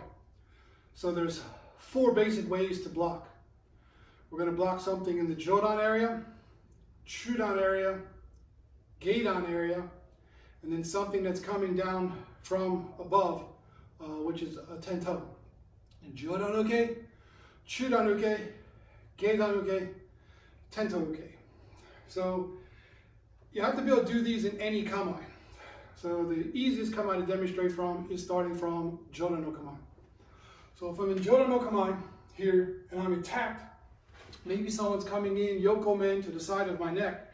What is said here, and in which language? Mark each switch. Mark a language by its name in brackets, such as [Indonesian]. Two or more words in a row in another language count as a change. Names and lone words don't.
[English] So there's 4 basic ways to block. We're going to block something in the jodan area, chudan area, geidan area, and then something that's coming down from above, which is a tento. [Japanese] And jodan uke, chudan uke, geidan uke, tento uke. [English] So you have to be able to do these in any kamae. So the easiest kamae to demonstrate from is starting from [Japanese] jodan no kamae. [English] So if I'm in [Japanese] jodan no kamae [English] here and I'm attacked, maybe someone's coming in yokomen to the side of my neck.